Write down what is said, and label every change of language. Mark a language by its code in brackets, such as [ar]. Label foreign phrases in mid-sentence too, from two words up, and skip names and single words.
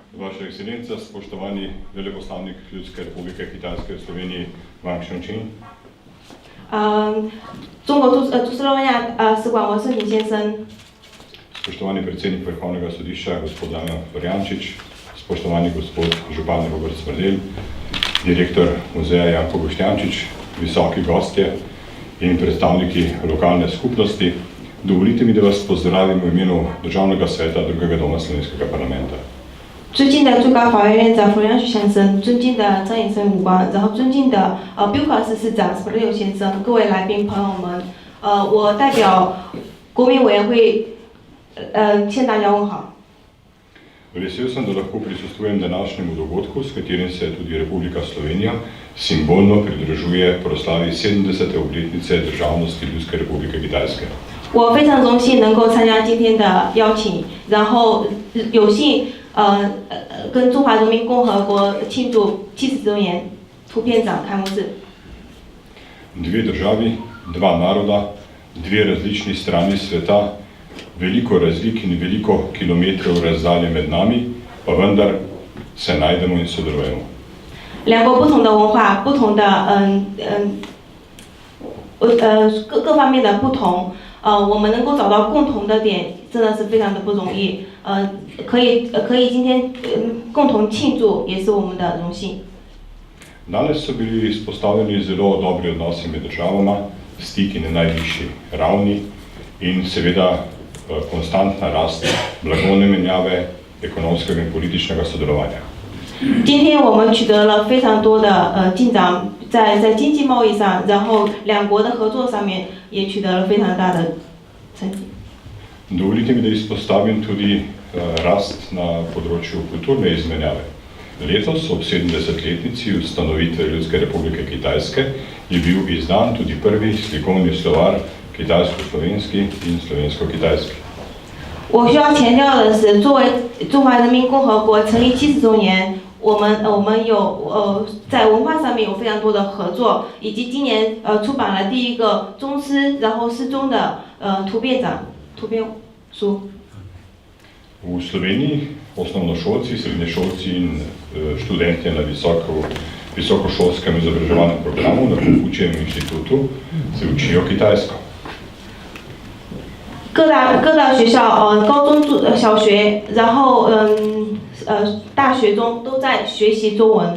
[sl] Vaša ekscelenca, spoštovani veleposlanik Ljudske republike Kitajske v Sloveniji Wang Shengqing. [zh] 中国驻斯洛文亚使馆王胜平先生。 [sl] Spoštovani predsednik Vrhovnega sodišča, gospod Damjan Florjančič, spoštovani gospod župan Robert Smrdelj, direktor muzeja Janko Boštjančič, visoki gostje in predstavniki lokalne skupnosti, dovolite mi, da vas pozdravim v imenu Državnega sveta drugega doma Slovenskega parlamenta. [zh] 尊敬的最高法院院长弗亮旭先生，尊敬的张衍生武官，然后尊敬的标考司司长斯普六先生，各位来宾朋友们，我代表国民委员会向大家问好。 [sl] Vesel sem, da lahko prisostvujem današnjemu dogodku, s katerim se tudi Republika Slovenija simbolno pridružuje proslavi 70. obletnice državnosti Ljudske republike Kitajske. [zh] 我非常荣幸能够参加今天的邀请，然后有幸跟中华人民共和国庆祝70周年图片展开幕式。 [sl] Dve državi, dva naroda, dve različni strani sveta, veliko razlik in veliko kilometrov razdalje med nami, pa vendar se najdemo in sodelujemo. [zh] 两国不同的文化，不同的各方面的不同，我们能够找到共同的点，真的是非常的不容易。可以今天共同庆祝，也是我们的荣幸。 [sl] Danes so bili izpostavljeni zelo dobri odnosi med državama, stiki na najvišji ravni in seveda konstantna rast blagovne menjave, ekonomskega in političnega sodelovanja. [zh] 今天我们取得了非常多的进展，在经济贸易上，然后两国的合作上面也取得了非常大的成绩。 [sl] Dovolite mi, da izpostavim tudi rast na področju kulturne izmenjave. Letos ob 70-letnici ustanovitve Ljudske republike Kitajske je bil izdan tudi prvi slikovni slovar kitajsko-slovenski in slovensko-kitajski. [zh] 我需要强调的是，作为中华人民共和国成立70周年，我们有在文化上面有非常多的合作，以及今年出版了第一个中诗，然后诗中的图片书。 [sl] V Sloveniji osnovnošolci, srednješolci in študentje na visokošolskem izobraževalnem programu na Konfučijevem inštitutu se učijo kitajsko. [zh] 各大学校，高中、小学，然后大学中都在学习中文。